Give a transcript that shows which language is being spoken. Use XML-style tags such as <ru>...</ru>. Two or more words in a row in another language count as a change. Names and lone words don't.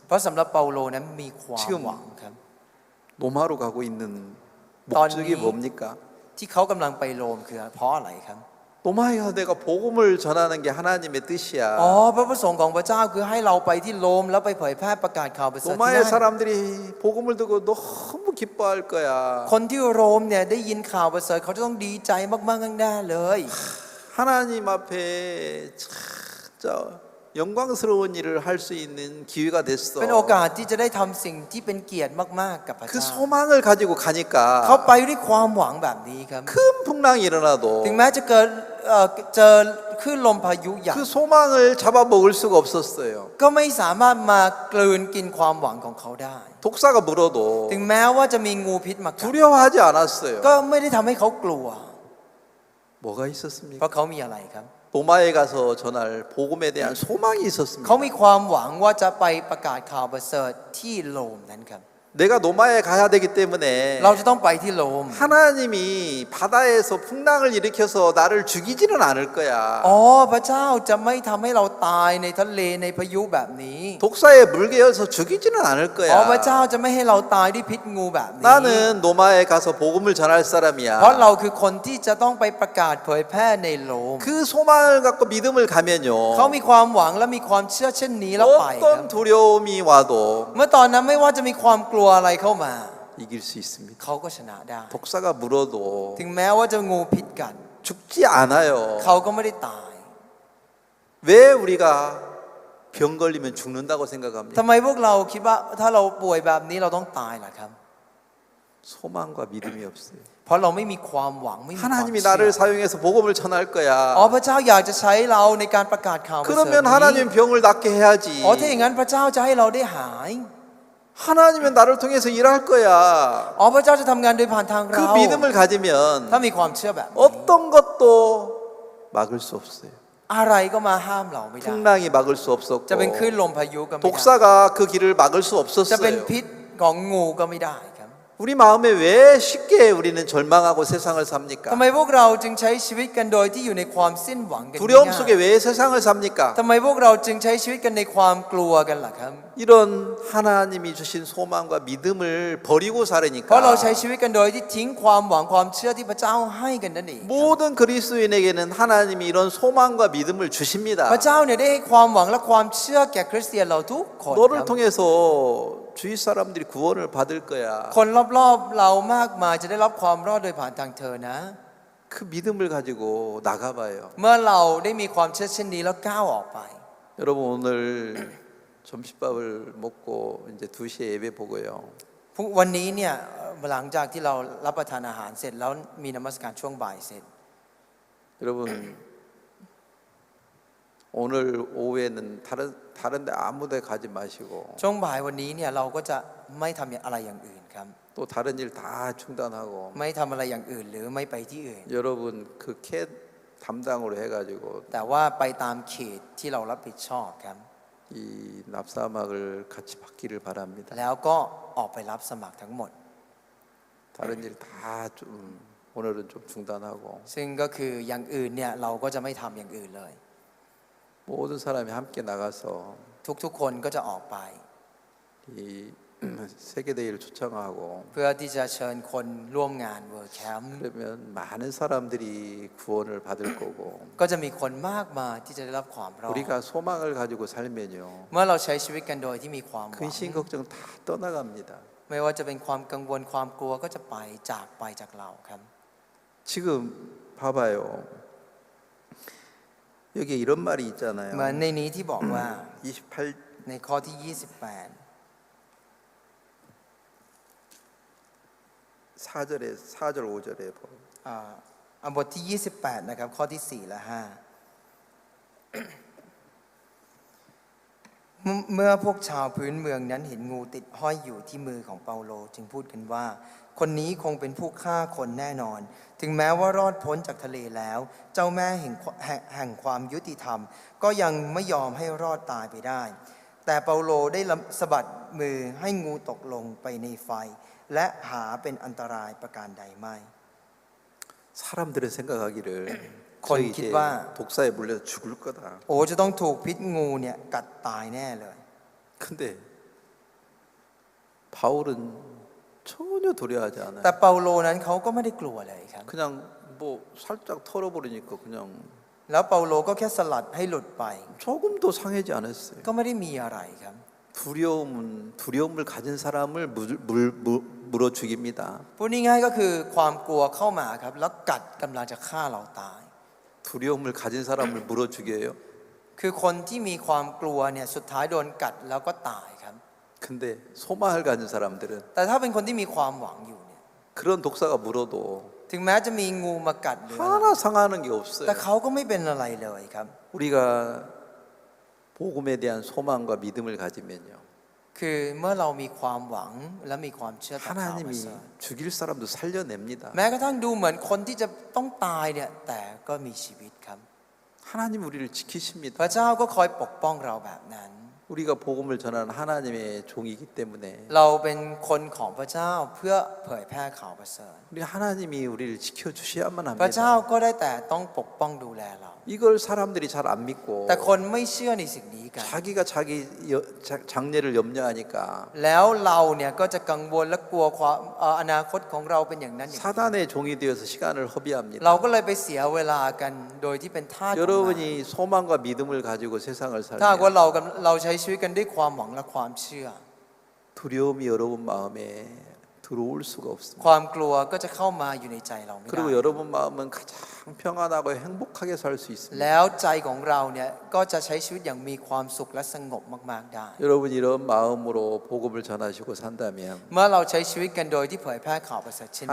<th>เพราะสำหรับเปาโลนั้นมีความ</th> <ko>지금</ko> <th>หวังครับ</th> <ko>로마로 가고 있는 목적이 던니. 뭡니까?</ko> <th>ที่เขากำลังไปโรมคือเพราะอะไรครับ</th> <ko>로마에 가서 내가 복음을 전하는 게 하나님의 뜻이야.</ko> <th>อ๋อพระประสงค์ของพระเจ้าคือให้เราไปที่โรมแล้วไปเผยแพร่ประกาศข่าวประเสริฐที่</th> <ko>로마의</ko> <th>นั่น</th> <ko>사람들이 복음을 듣고 너무 기뻐할 거야.</ko> <th>คนที่โรมเนี่ยได้ยินข่าวประเสริฐเขาจะต้องดีใจมากๆแน่ๆเลย</th> <ko>하나님 앞에 진짜 영광스러운 일을 할 수 있는 기회가 됐어.</ko> <th>เป็นโอกาสที่จะได้ทำสิ่งที่เป็นเกียรติมากๆกับพระ</th> <ko>그</ko> <th>เจ้า</th> <ko>소망을 가지고</ko> <th>เขา</th> <ko>가니까</ko> <th>ไปด้วยความหวังแบบนี้ครับ</th> <ko>큰 풍랑이 일어나도</ko> <th>ถึงแม้จะเกิดเจอคลื่นลมพายุใหญ่</th> <ko>그 소망을 잡아먹을 수가 없었어요.</ko> <th>ก็ไม่สามารถมากลืนกินความหวังของเขาได้</th> <ko>독사가 물어도</ko> <th>ถึงแม้ว่าจะมีงูพิษมากัด</th> <ko>두려워하지 않았어요.</ko> <th>ก็ไม่ได้ทำให้เขากลัว</th> <ko>뭐가</ko> <th>เพ</th> <ko>있었습니까?</ko> <th>ราะเขามีอะไรครับ</th> <ko>로마에 가서 전할 복음에 대한 소망이 있었습니다.</ko> <th>เขามีความหวังว่าจะไปประกาศข่าวประเสริฐที่โรมนั้นครับ</th> <ko>내가 로마에 가야 되기 때문에</ko> <th>เราจะต้องไปที่โรม</th> <ko>하나님이 바다에서 풍랑을 일으켜서 나를 죽이지는 않을 거야.</ko> <th>อ๋อพระเจ้าจะไม่ทำให้เราตายในทะเลในพายุแบบนี้</th> <ko>독사에 물개어서 죽이지는 않을</ko> <th>อ๋อพระ</th> <ko>거야.</ko> <th>เจ้าจะไม่ให้เราตายด้วยพิษงูแบบนี้</th> <ko>나는 로마에 가서 복음을 전할</ko> <th>เพราะ</th> <ko>사람이야.</ko> <th>เราคือคนที่จะต้องไปประกาศเผยแพร่ในโรม</th> <ko>그 소망을 갖고 믿음을</ko> <th>เขา</th> <ko>가면요.</ko> <th>มีความหวังและมีความเชื่อเช่นนี้แล้วไปครับ</th> <ko>어떤 두려움이 와도</ko> <th>เมื่อตอนนั้นไม่ว่าจะมีความกลัวอะไรเข้ามา</th> <ko>이길 수 있습니다.</ko> <th>เขาก็ชนะได้</th> <ko>독사가 물어도</ko> <th>ถึงแม้ว่าจะงูพิษกัน</th> <ko>죽지 않아요.</ko> <th>เขาก็ไม่ได้ตาย</th> <ko>왜 우리가 병 걸리면 죽는다고</ko> <th>ทำ</th> <ko>생각합니까?</ko> <th>ไมพวกเราคิดว่าถ้าเราป่วยแบบนี้เราต้องตายล่ะครับ</th> <ko>소망과 믿음이 없어요.</ko> <th>เพราะเราไม่มีความหวังไม่มีความ</th> <ko>하나님이</ko> <th>เชื่</th> <ko>나를</ko> <th>อ</th> <ko>사용해서 복음을 전할</ko> <th>อ๋อ</th> <ko>거야.</ko> <th>พระเจ้าอยากจะใช้เราในการประกาศข่าวประเสริฐ</th> <ko>그러면</ko> <th>นี้</th> <ko>하나님 병을 낫게 해야지.</ko> <th>อ๋อถ้าอย่างนั้นพระเจ้าจะให้เราได้หาย</th> <ko>하나님은 나를 통해서 일할 거야.</ko> <th>อ๋อพระเจ้าจะทำงานโดยผ่านทางเรา</th> <ko>그 믿음을 가지면</ko> <th>ถ้ามีความเชื่อแบบนี้</th> <ko>어떤 것도 막을 수 없어요.</ko> <th>อะไรก็มาห้ามเราไม่ได้</th> <ko>풍랑이 막을 수</ko> <th>จะเป็น</th> <ko>없었고</ko> <th>คลื่นลมพายุก็ไม่ได้</th> <ko>독사가 그 길을 막을 수</ko> <th>จะเป็น</th> <ko>없었어요.</ko> <th>พิษของงูก็ไม่ได้ครับ</th> <ko>우리 마음에 왜 쉽게 우리는 절망하고 세상을</ko> <th>ทำ</th> <ko>삽니까?</ko> <th>ไมพวกเราจึงใช้ชีวิตกันโดยที่อยู่ในความสิ้นหวังกัน</th> <ko>두려움</ko> <th>ง่าย</th> <ko>속에 왜 세상을 삽니까?</ko> <th>ทำไมพวกเราจึงใช้ชีวิตกันในความกลัวกันล่ะครับ</th> <ko>이런 하나님이 주신 소망과 믿음을 버리고</ko> <th>เพราะเราใช้</th> <ko>살으니까</ko> <th>ชีวิตกันโดยที่ทิ้งความหวังความเชื่อที่พระเจ้าให้กันนั่นเอง</th> <ko>모든 그리스도인에게는 하나님이 이런 소망과 믿음을</ko> <th>พ</th> <ko>주십니다.</ko> <th>ระเจ้าเนี่ยได้ให้ความหวังและความเชื่อแก่คริสเตียนเราทุกคน</th> <ko>너를</ko> <th>ครับ</th> <ko>통해서 주위 사람들이 구원을 받을 거야.</ko> <th>คนรอบๆเรามากมายจะได้รับความรอดโดยผ่านทางเธอนะ</th> <ko>그 믿음을 가지고 나가봐요.</ko> <th>เมื่อเราได้มีความเชื่อเช่นนี้แล้วก้าวออกไป</th> <ko>여러분 오늘 점심밥을 먹고 이제 2시에 예배 보고요.</ko> <th>วันนี้เนี่ยหลังจากที่เรารับประทานอาหารเสร็จแล้วมีนมัสการช่วงบ่ายเสร็จ</th> <ko>여러분 오늘 오후에는 다른 데 아무 데 가지 마시고</ko> <th>ช่วงบ่ายวันนี้เนี่ยเราก็จะไม่ทำอะไรอย่างอื่นครับ</th> <ko>또 다른 일 다 중단하고</ko> <th>ไม่ทำอะไรอย่างอื่นหรือไม่ไปที่อื่น</th> <ko>여러분 그 캣 담당으로 해가지고</ko> <th>แต่ว่าไปตามเขตที่เรารับผิดชอบครับ</th> <ko>이 납사막을 같이 받기를 바랍니다.</ko> <th>แล้วก็ออกไปรับสมัครทั้งหมด</th> <ko>다른 일 다 좀 오늘은 좀 중단하고</ko> <th>ซึ่งก็คืออย่างอื่นเนี่ยเราก็จะไม่ทำอย่างอื่นเลย</th> <ko>모든 사람이 함께 나가서</ko> <th>ทุกๆคนก็จะออกไป</th> <ko>이 세계대회를 초청하고</ko> <th>เพื่อที่จะเชิญคนร่วมงานเวิร์แคมป์</th> <ko>그러면 많은 사람들이 구원을 받을 거고</ko> <th>ก็จะมีคนมากมายที่จะได้รับความรอด</th> <ko>우리가 소망을 가지고 살면요</ko> <th>เมื่อเราใช้ชีวิตกันโดยที่มีความหวัง</th> <ko>근심 걱정 다 떠나갑니다.</ko> <th>ไม่ว่าจะเป็นความกังวลความกลัวก็จะไปจากเราครับ</th> <ko>지금 봐봐요. 여기 이런 말이</ko> <th>เหมือน</th> <ko>있잖아요.</ko> <th>ในนี้ที่บอกว่า 28 ในข้อที่</th> <ko>4절에 4절 5절에 보면</ko> <th>28 บทที่ 28นะครับข้อที่ 4 และ 5 เมื่อพวกชาวพื้นเมืองนั้นเห็นงูติดห้อยอยู่ที่มือของเปาโลจึงพูดกันว่า คนนี้คงเป็นผู้ฆ่าคนแน่นอน ถึงแม้ว่ารอดพ้นจากทะเลแล้ว เจ้าแม่แห่งความยุติธรรม ก็ยังไม่ยอมให้รอดตายไปได้ แต่เปาโลได้สะบัดมือให้งูตกลงไปในไฟ และหาเป็นอันตรายประการใดไม่</th> <ko>사람들은 생각하기를 건 저희 이제 기도와 독사에 물려서 죽을 거다.</ko> <th>โอ้จะต้องถูกพิษงูเนี่ยกัดตายแน่เลย</th> <ko>근데 바울은 전혀 두려워하지</ko> <th>แต่</th> <ko>않아요.</ko> <th>เปาโลนั้นเขาก็ไม่ได้กลัวเลยครับ</th> <ko>그냥 뭐 살짝 털어버리니까 그냥</ko> <th>แล้วเปาโลก็แค่สลัดให้หลุดไป</th> <ko>조금도 상하지 않았어요.</ko> <th>ก็ไม่ได้มีอะไรครับ</th> <ko>두려움을 가진 사람을 물어 죽입니다.</ko> <th>พูดง่ายๆก็คือความกลัวเข้ามาครับแล้วกัดกำลังจะฆ่าเราตาย</th> <ko>두려움을 가진 사람을 물어 죽여요.</ko> <th>คือคนที่มีความกลัวเนี่ยสุดท้ายโดนกัดแล้วก็ตายครับ</th> <ko>근데 소망을 가진 사람들은</ko> <th>แต่ถ้าเป็นคนที่มีความหวังอยู่เนี่ย</th> <ko>그런 독사가 물어도</ko> <th>ถึงแม้จะมีงูมากัดหรืออะไร</th> <ko>하나 상하는 게</ko> <th>แต่</th> <ko>없어요.</ko> <th>เขาก็ไม่เป็นอะไรเลยครับ</th> <ko>우리가 복음에 대한 소망과 믿음을 가지면요.</ko> <th>คือเมื่อเรามีความหวังและมีความเชื่อต่อข่าวประ</th> <ko>하나님이</ko> <th>เสริฐ</th> <ko>죽일 사람도 살려냅니다.</ko> <th>แม้กระทั่งดูเหมือนคนที่จะต้องตายเนี่ยแต่ก็มีชีวิตครับ</th> <ko>하나님 우리를 지키십니다.</ko> <th>พระเจ้าก็คอยปกป้องเราแบบนั้น</th> <ko>우리가 복음을 전하는 하나님의 종이기 때문에</ko> <th>เราเป็นคนของพระเจ้าเพื่อเผยแพร่ข่าวประเสริฐ</th> <ko>우리 하나님이 우리를 지켜주셔야만</ko> <th>พระเจ้า</th> <ko>합니다.</ko> <th>ก็ได้แต่ต้องปกป้องดูแลเรา</th> <ko>이걸 사람들이 잘 안 믿고</ko> <th>แต่คนไม่เชื่อในสิ่งนี้กัน</th> <ko>자기가 자기 장래를 염려하니까</ko> <th>แล้วเราเนี่ยก็จะกังวลและกลัวความอนาคตของเราเป็นอย่างนั้นอย่างนี้</th> <ko>사단의 종이 되어서 시간을</ko> <th>เรา</th> <ko>허비합니다.</ko> <th>ก็เลยไปเสียเวลากันโดยที่เป็นทาสของมัน</th> <ko>여러분이 소망과 믿음을 가지고 세상을</ko> <th>ถ้าหากว่า</th> <ko>살면</ko> <th>เราใช้ชีวิตกันด้วยความหวังและความเชื่อ</th> <ko>두려움이 여러분 마음에 들어올 수가</ko> <th>ค</th> <ko>없습니다.</ko> <th>วามกลัวก็จะเข้ามาอยู่ในใจเราไม่ได้</th> <ko>그리고 여러분 마음은 가장 평안하고 행복하게 살 수 있습니다.</ko> <th>แล้วใจของเราเนี่ยก็จะใช้ชีวิตอย่างมีความสุขและสงบมากๆได้</th> <ko>여러분 이런 마음으로 복음을 전하시고 산다면</ko> <th>เมื่อเราใช้ชีวิตกันโดยที่เผยแพร่ข่าวประเสริฐเช่นนี้</th>